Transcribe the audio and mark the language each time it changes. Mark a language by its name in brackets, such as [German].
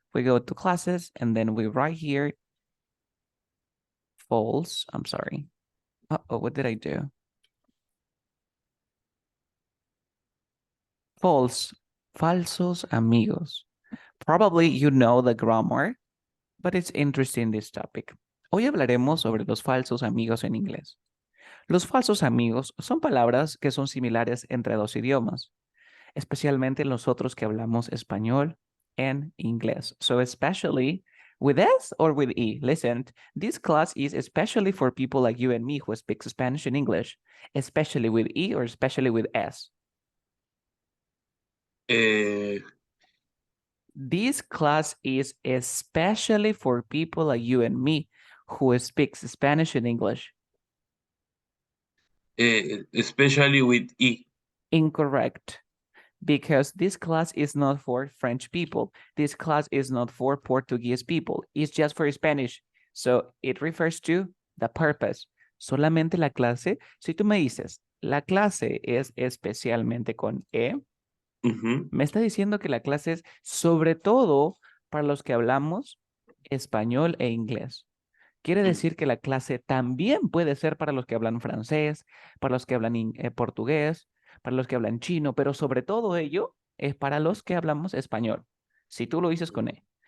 [English] We go to classes and then we write here false. I'm sorry. Uh-oh, what did I do? [Spanish] False. Falsos amigos. [English] Probably you know the grammar, but it's interesting this topic. [Spanish] Hoy hablaremos sobre los falsos amigos en inglés. Los falsos amigos son palabras que son similares entre dos idiomas, especialmente nosotros que hablamos español and inglés. [English] So especially with S or with E. Listen, this class is especially for people like you and me who speak Spanish and English, especially with E or especially with S. This class is especially for people like you and me who speaks Spanish and English. Especially with E. Incorrect. because this class is not for French people. This class is not for Portuguese people. It's just for Spanish. So it refers to the purpose. [Spanish] Solamente la clase. Si tú me dices, la clase es especialmente con E, me está diciendo que la clase es sobre todo para los que hablamos español e inglés. Quiere decir que la clase también puede ser para los que hablan francés, para los que hablan portugués, para los que hablan chino, pero sobre todo ello es para los que hablamos español, si tú lo dices con E.